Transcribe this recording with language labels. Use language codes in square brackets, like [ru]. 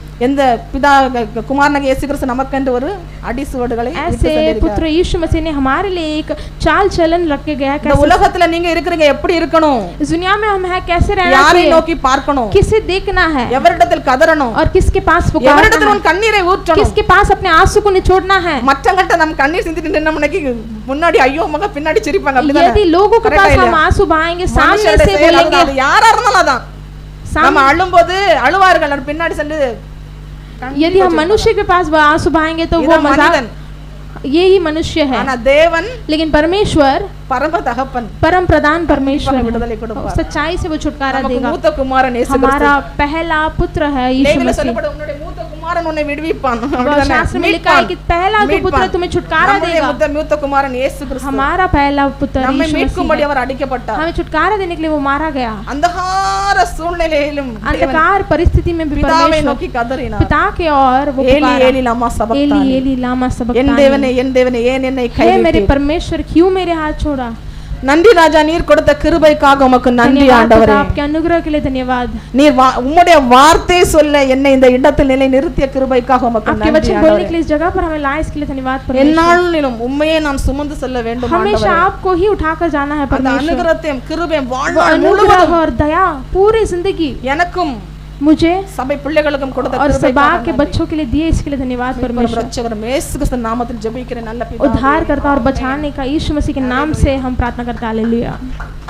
[ta] எந்த பிதா குமாரனாகிய இயேசு கிறிஸ்து நமக்கென்று ஒரு அடிசுவடுகளை [hi] ऐसे पुत्र यीशु मसीह ने हमारे लिए एक चाल चलन रख के गया। [ta] இந்த உலகத்துல நீங்க இருக்கிறீங்க எப்படி இருக்கணும்? [hi] इस दुनिया में हम है कैसे रहना [ta] யாரை [hi] चाहिए, [ta] நோக்கி பார்க்கணும், [hi] किसे देखना है, [ta] எவரிடத்தில் கதறணும், [hi] और किसके पास पुकारना [ta] எவரிடத்தில் [hi] है, [ta] உன் கண்ணீரை ஊற்றணும், [hi] किसके पास अपने आंसू को निचोड़ना है। [ta] மற்றவங்கள்ட்ட நம்ம கண்ணீர் சிந்திட்டு நின்ன முன்னாடி முன்னாடி ஐயோ மக பின்னாடி சிரிப்பாங்க. அப்படிதானே? [hi] यदि लोगों के पास हम आंसू बहाएंगे, सामने से बोलेंगे, [ta] அது யாரா இருந்தாலும் அதான். நம்ம அழும்போது அழுவார்கள், பின்னாடி சென்று [hi] यदि हम मनुष्य के पास आंसू बहाएंगे तो वो मजाक, यही मनुष्य है। [ta] ஆனா தேவன், [hi] लेकिन परमेश्वर [ta] பரம தகப்பன், [hi] परम प्रधान परमेश्वर [ta] விடுதலை கொடுப்பார். [hi] सच्चाई से वो छुटकारा देगा। [ta] மூத்த குமாரன் இயேசு கிறிஸ்து, [hi] हमारा पहला पुत्र है यीशु लेविல मसीह। [ta] சொல்லப்படும் உன்னுடைய மூத்த குமாரன் உன்னை விடுவிப்பான். [hi] शास्त्र में लिखा है कि पहला जो पुत्र तुम्हें छुटकारा देगा। [ta] மூத்த குமாரன் இயேசு கிறிஸ்து, [hi] हमारा पहला पुत्र [ta] நம்மை [hi] यीशु [ta] மீட்கும்படி [hi] मसीह, [ta] அவர் அடிக்கப்பட்டார். [hi] हमें छुटकारा देने के लिए वो मारा गया। [ta] अंधकार சூழ்நிலையிலும் [hi] अंधकार परिस्थिति में भी [ta] பிதாவை [hi] परमेश्वर [ta] நோக்கி கதறினார். [hi] पिता के और वो [ta] ஏலி [hi] पुकारा, [ta] ஏலி லமா சபக்தானி, [hi] एली एली लामा [ta] என் [hi] सबक्तानी, [ta] தேவனே என் தேவனே ஏன் என்னை [hi] हे मेरे [ta] கைவிட்டீர்? [hi] परमेश्वर क्यों मेरे हाथ छोड़ा। [ta] நன்றி ராஜா, நீர் கொடுத்த கிருபைக்காக உமக்கு நன்றி [hi] धन्यवाद [ta] ஆண்டவரே. [hi] आपके अनुग्रह के लिए धन्यवाद। [ta] நீர் உம்முடைய வார்த்தை சொல்ல என்னை இந்த இடத்தில் நிலை நிறுத்திய கிருபைக்காக உமக்கு [hi] आपके [ta] நன்றி [hi] वचन बोलने [ta] ஆண்டவரே. [hi] के लिए इस जगह पर हमें लाए, इसके लिए धन्यवाद परमेश्वर। [ta] என்னாலும் உம்மையே நான் சுமந்து செல்ல வேண்டும் [hi] हमेशा [ta] ஆண்டவரே. [hi] आपको ही उठाकर जाना है [ta] அந்த [hi] परमेश्वर। [ta] அனுகிரகத்தையும் கிருபையும் [hi] वो [ta] வாழ்நாள் [hi] अनुग्रह [ta] முழுவதும் [hi] और दया पूरी जिंदगी [ta] எனக்கும் [hi] मुझे [ta] சபை பிள்ளைகளுக்கும் கொடுத்த [hi] और सभा [ta] கிருபைக்காக [hi] के बच्चों के लिए दिए, इसके लिए धन्यवाद परमेश्वर। [ta] ரட்சகர் இயேசு கிறிஸ்து நாமத்தில் ஜெபிக்கிறேன் நல்ல பிதாவே. [hi] उद्धार करता और बचाने का यीशु मसीह के नाम से हम प्रार्थना करते हैं, हालेलुया।